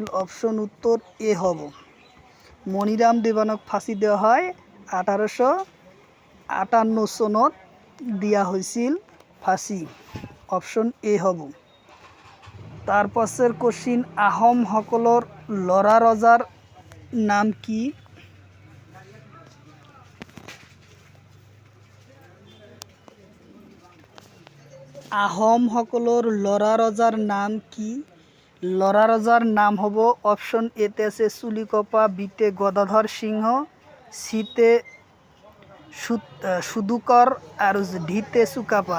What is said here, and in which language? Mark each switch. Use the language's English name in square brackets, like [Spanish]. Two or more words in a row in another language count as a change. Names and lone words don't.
[Assamese] অপশন উত্তর এ হব। [Bangla] মনিরাম দেবানক ফাঁসি দেওয়া হয় 1858 সনত দিয়া হয়েছিল ফাঁসি। [Assamese] অপশন এ হব। [Bangla] তারপরের কোশ্চিন, [Assamese] আহোম সকলের লৰা ৰজাৰ নাম কি? আহোম সকলের লৰা ৰজাৰ নাম কি? লৰা ৰজাৰ নাম হ'ব অপশন এতে আছে চুলিকপা, বিতে গদাধৰ সিংহ, সিতে সুদুকৰ আৰু ডিতে চুকাফা।